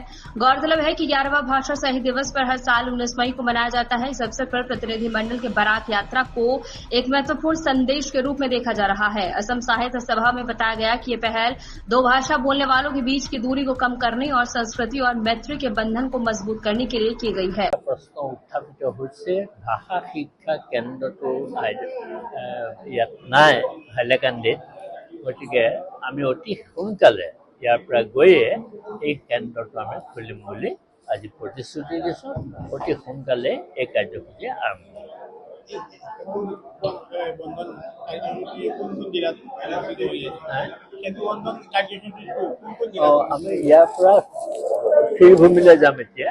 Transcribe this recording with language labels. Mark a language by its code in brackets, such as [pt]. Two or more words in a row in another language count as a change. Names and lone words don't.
[hi] गौरतलब है कि 11वां भाषा शहीद दिवस पर हर साल 19 मई को मनाया जाता है। इस अवसर पर प्रतिनिधि मंडल के बराक यात्रा को एक महत्वपूर्ण संदेश के रूप में देखा जा रहा है। असम साहित्य सभा में बताया गया कि ये पहल दो भाषा बोलने वालों के बीच की दूरी को कम करने और संस्कृति और मैत्री के बंधन को मजबूत करने के लिए की गई है। [as] প্ৰশ্ন উত্থাপিত হৈছে ভাষা শিক্ষা কেন্দ্ৰটো ইয়াত নাই হাইলাকান্দিত, গতিকে আমি অতি সোনকালে ইয়াৰ পৰা গৈয়ে এই কেন্দ্ৰটো আমি খুলিম বুলি আজি প্ৰতিশ্ৰুতি দিছোঁ। অতি সোনকালে এই কাৰ্যসূচী আৰম্ভ হ'ব। আমি ইয়াৰ পৰা শ্ৰীভূমিলৈ যাম এতিয়া।